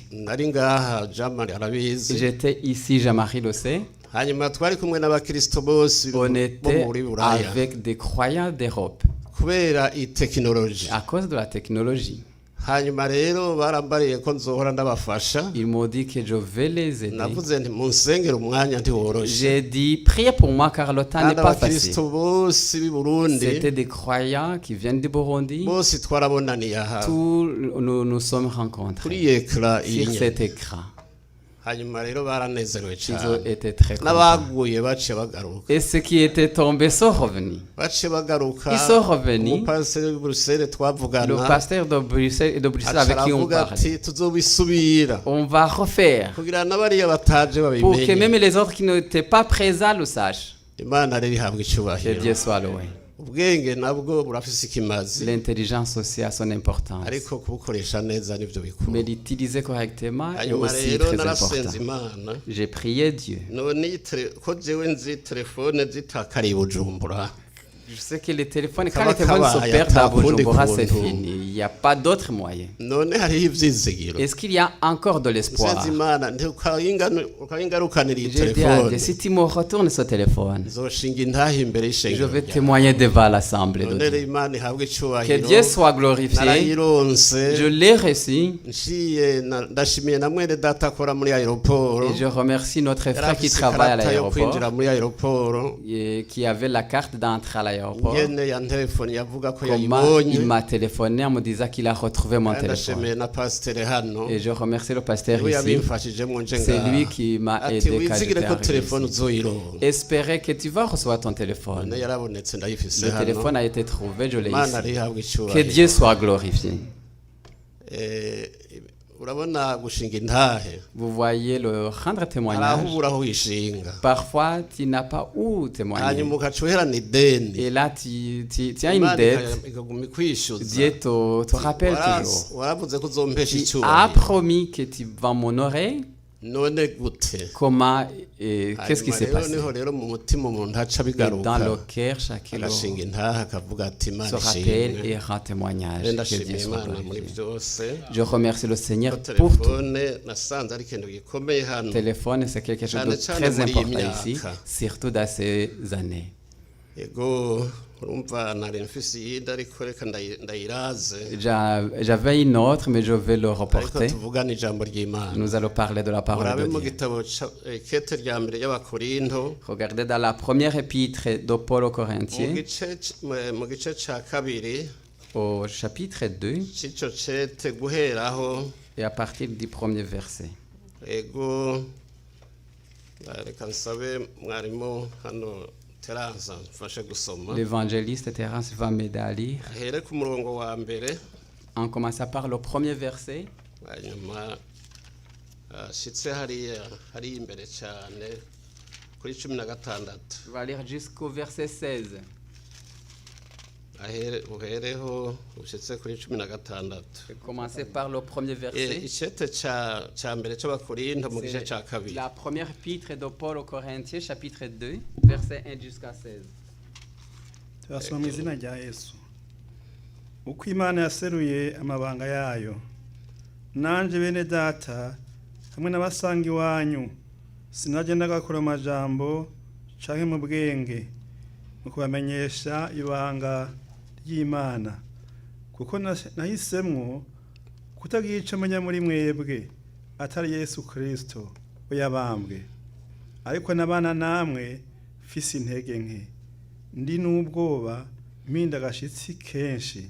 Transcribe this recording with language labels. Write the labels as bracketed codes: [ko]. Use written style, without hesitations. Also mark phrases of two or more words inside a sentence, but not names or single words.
[rn] nari ngaha Jamari arabizi, [fr] J'étais ici, Jean-Marie le sait. [rn] hanyuma twari kumwe n'abakristo bose bo [fr] On était [rn] muri Buraya. [fr] avec des croyants d'Europe [rn] Kubera iyi tekinoloji, [fr] à cause de la technologie. [rn] hanyuma rero barambariye ko nzohora ndabafasha. [fr] Ils m'ont dit que je vais les aider. [rn] Navuze nti munsengere umwanya ntiworoshe, [fr] J'ai dit, priez pour moi car le temps n'est [rn] kandi [fr] pas facile. [rn] abakristo bose b'i Burundi [fr] C'était des croyants qui viennent du Burundi. [rn] bose twarabonaniye aha [fr] Tous nous sommes rencontrés [rn] kuri ekra iyi [fr] sur [rn] nyene. [fr] cet écran. [rn] Hanyuma rero baranezerewe [fr] Ils ont [rn] cyane, [fr] été très contents. [rn] n'abaguye baciye bagaruka, [fr] Et ceux qui étaient tombés sont revenus. [rn] baciye bagaruka. [fr] Ils sont revenus. [rn] Umupasiteri w'i Bruxelles [fr] Le [rn] twavugana [fr] pasteur de Bruxelles avec qui on [rn] aravuga [fr] parle. [rn] ati tuzobisubira [fr] On va refaire [rn] kugira n'abariya bataje [fr] pour que même [rn] babimenye. [fr] les autres qui n'étaient pas présents le sachent. [rn] Imana rero ihabwa [fr] Que [rn] icyubahiro. [fr] Dieu soit loué. [rn] Ubwenge nabwo burafise ikimazi, [fr] L'intelligence aussi a son importance. [rn] ariko kubukoresha neza nivyo [fr] Mais [rn] bikuru. [fr] l'utiliser correctement est [rn] Hanyuma [fr] aussi [rn] rero [fr] très [rn] narasenze [fr] important. [rn] Imana, [fr] J'ai prié Dieu. [rn] none ko jewe nzi telefone zitakariye i Bujumbura, [fr] Je sais que les téléphones, quand [rn] Kaba [fr] les téléphones se [rn] kabaye [fr] perdent à [rn] atakundi [fr] Bujumbura, c'est [rn] kuntu. [fr] fini. Il n'y a pas d'autre moyen. [rn] none hariho ivyizigiro. [fr] Est-ce qu'il y a encore de l'espoir? [rn] Nsenze Imana ukayingarukanira iyi [fr] J'ai dit à Dieu, [rn] telefone, [fr] si tu me retournes ce téléphone, [rn] nzoshinga intahe imbere [fr] je [rn] y'ishengero [fr] vais [rn] ryawe. [fr] témoigner devant l'Assemblée de [rn] None [fr] Dieu. [rn] rero Imana ihabwe [fr] Que [rn] icyubahiro. [fr] Dieu soit glorifié. [rn] Narayironse, [fr] Je l'ai reçu. [rn] nciye ndashimiye na mwene data akora muri aeroport, [fr] Et je remercie notre frère qui [rn] yarafise [fr] travaille à [rn] ikarata yo [fr] l'aéroport [rn] kwinjira muri aeroport, [fr] et qui avait la carte d'entrée à l'aéroport. [rn] ngene ya telefone yavuga ko [fr] Comment [rn] yayibonye [fr] il m'a téléphoné en me disant qu'il a retrouvé mon [rn] ndashimiye [fr] téléphone. [rn] na pasteur hano [fr] Et je remercie le pasteur [rn] we [fr] ici. [rn] yabimfashijemo nje [fr] C'est [rn] ngaha [fr] lui qui m'a [rn] ati [fr] aidé quand [rn] wizigire [fr] j'étais [rn] ko [fr] arrivé [rn] telefone [fr] ici. [rn] uzoyironka [fr] Espérez que tu vas recevoir ton téléphone. [rn] none yarabonetse ndayifise [fr] Le [rn] hano [fr] téléphone a été trouvé, je l'ai [rn] Imana [fr] ici. [rn] arihabwa [fr] Que [rn] icyubahiro [fr] Dieu soit glorifié. [rn] urabona gushinga intahe [fr] Vous voyez le rendre [rn] hari aho [fr] témoignage. [rn] ubura aho wishinga [fr] Parfois, tu n'as pas où témoigner. [rn] hanyuma ugaca uherana ideni [fr] Et là, tu as une [rn] Imana [fr] dette. [rn] ikaguma ikwishyuza [fr] Dieu te rappelle toujours. [rn] waravuze ko uzompesha [fr] Tu as [rn] icyubahiro [fr] promis que tu vas m'honorer. [rn] none gute [fr] Comment et qu'est-ce qui s'est [rn] Hanyuma [fr] passé? [rn] niho rero mu mutima umuntu aca [fr] Et dans [rn] bigaruka [fr] le cœur, chacun [rn] agashinga intahe akavuga ati [fr] se [rn] Imana [fr] rappelle [rn] ishimwe [fr] et rend témoignage. [rn] rero [fr] Que [rn] ndashimiye [fr] Dieu soit [rn] Imana muri [fr] glorifié. [rn] byose [fr] Je remercie le Seigneur [rn] ko [fr] pour tout. [rn] telefone nasanze ari ikintu gikomeye hano [fr] Le téléphone, c'est quelque chose de très important ici, surtout dans ces années. [rn] yego urumva nari mfise iyindi ariko reka ndayiraze [fr] J'avais une autre, mais je vais le [rn] ariko [fr] reporter. [rn] tuvugane ijambo ry'Imana [fr] Nous allons parler de la parole [rn] murabe [fr] de [rn] mu [fr] Dieu. [rn] gitabo kete rya mbere y'abakorinto [fr] Regardez dans la première épître de Paul aux [rn] mu [fr] Corinthiens, [rn] gice ca kabiri [fr] au chapitre 2, [rn] c'ico cete guheraho [fr] et à partir du premier verset. [rn] ego reka nsabe mwarimu hano Terence mfashe gusoma [fr] L'évangéliste Terence va m'aider à lire. [rn] ahere ku murongo wa mbere [fr] En commençant par le premier verset, [rn] hanyuma ashitse hariya imbere cyane kuri 16 [fr] je vais lire jusqu'au verset 16. [rn] uhereho ushitse kuri 16 [fr] Je vais commencer par le premier verset. [rn] icete ca mbere c'abakorinto mu gice ca kabiri [fr] La première épître de Paul aux Corinthiens, chapitre 2, verset 1 jusqu'à 16. [rn] turasoma mu izina rya Yesu. Uko Imana yaseruye amabanga yayo, nanje bene data hamwe n'abasanga iwanyu sinagendaga kure amajambo canke mu bwenge mu kubamenyesha ibanga ry'Imana, kuko nahisemwo kutagira ico menya muri mwebwe atari Yesu Kristo we yabambwe, ariko nabana namwe fise intege nke, ndi n'ubwoba mpinda agashitsi kenshi.